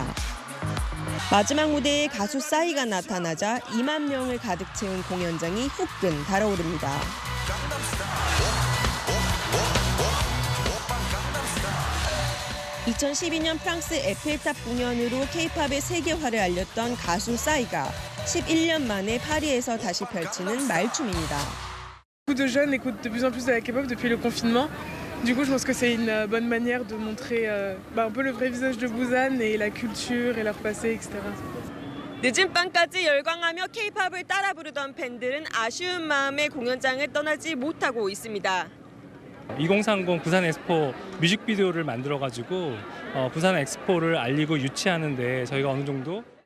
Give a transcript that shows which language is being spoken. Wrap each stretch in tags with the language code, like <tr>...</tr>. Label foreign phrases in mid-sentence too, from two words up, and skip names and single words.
<ko>마지막 무대에 가수 싸이가 나타나자 2만 명을 가득 채운 공연장이 후끈 달아오릅니다. 2012년 프랑스 에펠탑 공연으로 K-팝의 세계화를 알렸던 가수 싸이가 11년 만에 파리에서 다시 펼치는 말춤입니다.</ko> <fr>Beaucoup de jeunes écoutent de plus en plus de la K-pop depuis le confinement. Du coup, je pense que c'est une bonne manière de montrer un peu le vrai visage de Busan et la culture et leur passé, etc.</fr> <ko>늦은 밤까지 열광하며 K-팝을 따라 부르던 팬들은 아쉬운 마음에 공연장을 떠나지 못하고 있습니다. 2030 부산 엑스포 뮤직비디오를 만들어가지고 부산 엑스포를 알리고 유치하는데 저희가 어느 정도</ko>